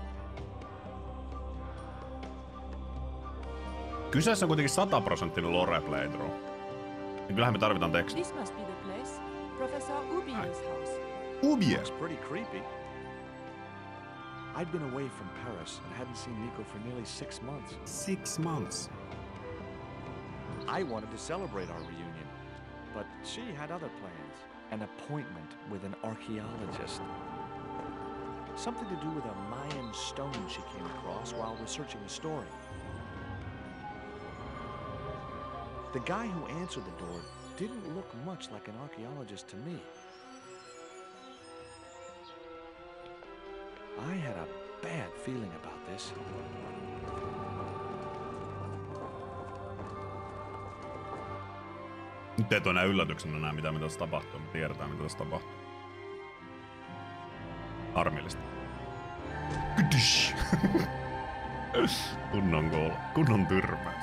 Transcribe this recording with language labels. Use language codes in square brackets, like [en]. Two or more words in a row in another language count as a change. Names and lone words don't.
[fi] Kyseessä on kuitenkin 100% [en] lore playthrough. [fi] Niin kyllähän me tarvitaan tekstiä. [en] This must be the place. Professor Ubier's house. Ubier! It's pretty creepy. I'd been away from Paris and hadn't seen Nico for nearly 6 months. 6 months. I wanted to celebrate our reunion, but she had other plans. An appointment with an archaeologist. Something to do with a Mayan stone she came across while researching the story. The guy who answered the door didn't look much like an archaeologist to me. I had a bad feeling about this. [fi] Nyt ei ole enää yllätyksenä enää mitä tässä tapahtuu. Me tiedetään mitä tässä tapahtuu. Harmillista. Kunnon tyrmäys.